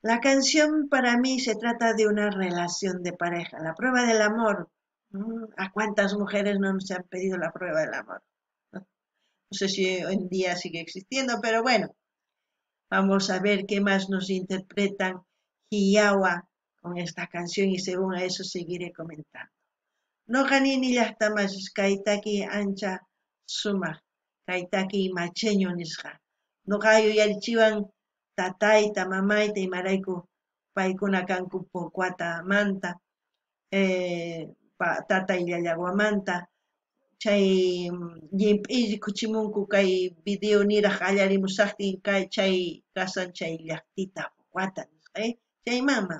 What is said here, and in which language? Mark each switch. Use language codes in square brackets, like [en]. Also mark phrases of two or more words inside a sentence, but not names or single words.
[es] La canción para mí se trata de una relación de pareja, la prueba del amor. ¿A cuántas mujeres no nos han pedido la prueba del amor? No sé si hoy en día sigue existiendo, pero bueno, vamos a ver qué más nos interpretan Hiyawa con esta canción y según a eso seguiré comentando. [qu] Noqa nini llaqtamas kaytaki ancha sumaq, kaytaki macheño nisqa. Noqa yuyarichiwan tatayta, mamayta imarayku paykuna kanku Puquatamanta, tatay llallawamanta, chay llimp'iri kuchimunku kay video niraq qallarimusaqtin chay kasan chay llaqtita Puquata nisqa, chaymanman.